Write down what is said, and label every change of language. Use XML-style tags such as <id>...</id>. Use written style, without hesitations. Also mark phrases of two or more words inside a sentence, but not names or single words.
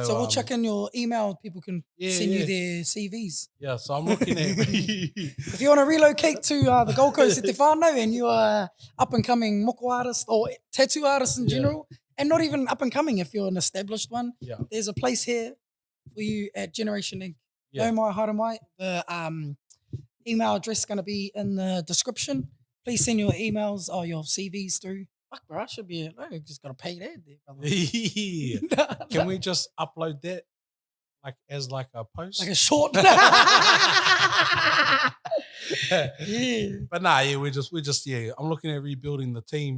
<en>we'll check in your email. People can send you their CVs. Yeah, so I'm looking at if you want to relocate to the Gold Coast at Te Whānau and you are up and coming moko artist or tattoo artist in general, and not even up and coming if you're an established one. There's a place here for you at Generation Inc.</en> <mi>No mai haere mai.</mi> <en>The email address is going to be in the description. Please send your emails or your CVs through. Fuck, bro, I should be. I just got to pay that there, brother. Can we just upload that as a post? Like a short. But nah, we're just I'm looking at rebuilding the team.</en>